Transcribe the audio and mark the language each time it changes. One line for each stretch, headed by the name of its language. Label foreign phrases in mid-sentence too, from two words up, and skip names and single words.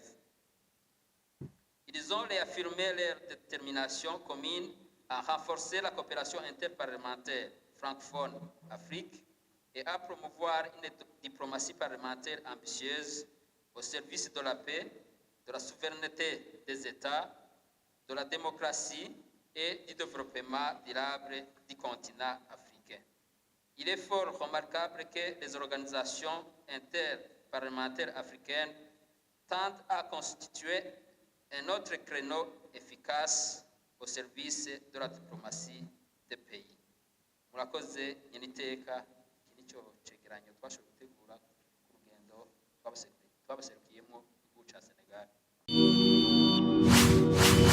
French: Ils ont réaffirmé leur détermination commune à renforcer la coopération interparlementaire francophone-Afrique et à promouvoir une diplomatie parlementaire ambitieuse au service de la paix, de la souveraineté des États, de la démocratie et du développement durable du continent africain. Il est fort remarquable que les organisations interparlementaires africaines tendent à constituer un autre créneau efficace au service de la diplomatie des pays.
Rundi: Murakoze nyeniteka iki nicyo cegeranyo twashoboye gutegura ku rugendo twabaserukiyemo igihugu ca Senegal.